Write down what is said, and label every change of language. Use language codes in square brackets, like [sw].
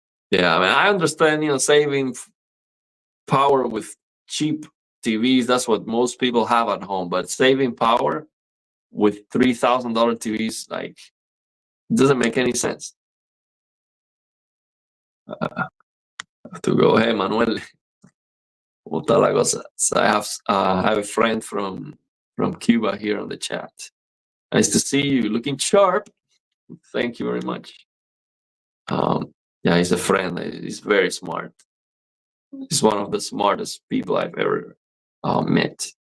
[en] Yeah, I mean, I understand, saving power with cheap TVs. That's what most people have at home. But saving power with $3,000 TVs, like, doesn't make any sense. To go, hey, Manuel, [es] ¿cómo está la cosa? [en] So I have a friend from Cuba here on the chat. Nice to see you, looking sharp. Thank you very much. Yeah, he's a friend. He's very smart. He's one of the smartest people I've ever met.